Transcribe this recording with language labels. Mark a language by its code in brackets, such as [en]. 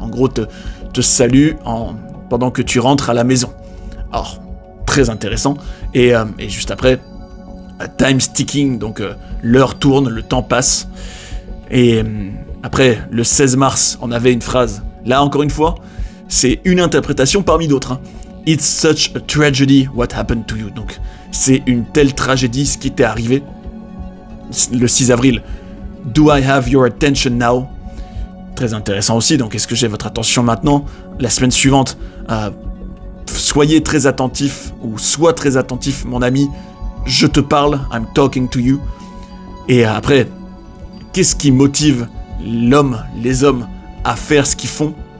[fr] En gros te salue pendant que tu rentres à la maison. Alors, très intéressant. Et juste après, [en] time's ticking, [fr] donc l'heure tourne, le temps passe. Et après, le 16 mars, on avait une phrase. Là, encore une fois, c'est une interprétation parmi d'autres. Hein. [en] It's such a tragedy what happened to you. [fr] Donc, c'est une telle tragédie ce qui t'est arrivé. Le 6 avril, [en] do I have your attention now? [fr] Très intéressant aussi, donc est-ce que j'ai votre attention maintenant? La semaine suivante, soyez très attentif, ou sois très attentif, mon ami, je te parle, [en] I'm talking to you. [fr] Et après, qu'est-ce qui motive les hommes, à faire ce qu'ils font?